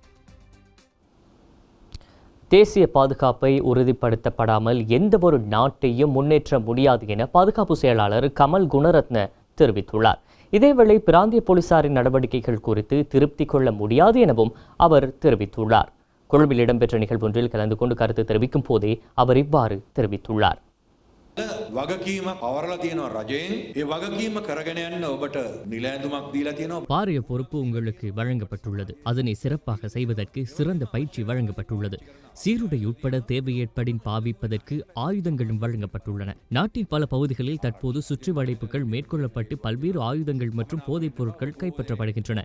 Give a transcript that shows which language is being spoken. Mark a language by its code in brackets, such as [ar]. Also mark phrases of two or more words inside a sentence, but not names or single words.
[ta] தேசிய பாதுகாப்பை உறுதிப்படுத்தப்படாமல் எந்தவொரு நாட்டையும் முன்னேற்ற முடியாது என பாதுகாப்பு செயலாளர் கமல் குணரத்ன தெரிவித்துள்ளார். இதேவேளை பிராந்திய போலீசாரின் நடவடிக்கைகள் குறித்து திருப்தி கொள்ள முடியாது எனவும் அவர் தெரிவித்துள்ளார். கொழும்பில் இடம்பெற்ற நிகழ்வொன்றில் கலந்து கொண்டு கருத்து தெரிவிக்கும் போதே அவர் இவ்வாறு தெரிவித்துள்ளார். [si] වගකීම පවරලා තියෙනවා රජයෙන්. ඒ වගකීම කරගෙන යන්න ඔබට නිල ඇඳුමක් දීලා තියෙනවා. [ta] பாரிய பொறுப்பு உங்களுக்கு வழங்கப்பட்டுள்ளது. அதனை சிறப்பாக செய்வதற்கு சிறந்த பயிற்சி வழங்கப்பட்டுள்ளது. சீருடை உட்பட தேவை ஏற்படின் பாவிப்பதற்கு ஆயுதங்களும் வழங்கப்பட்டுள்ளன. நாட்டின் பல பகுதிகளில் தற்போது சுற்றி வளைப்புகள் மேற்கொள்ளப்பட்டு பல்வேறு ஆயுதங்கள் மற்றும் போதைப் பொருட்கள் கைப்பற்றப்படுகின்றன.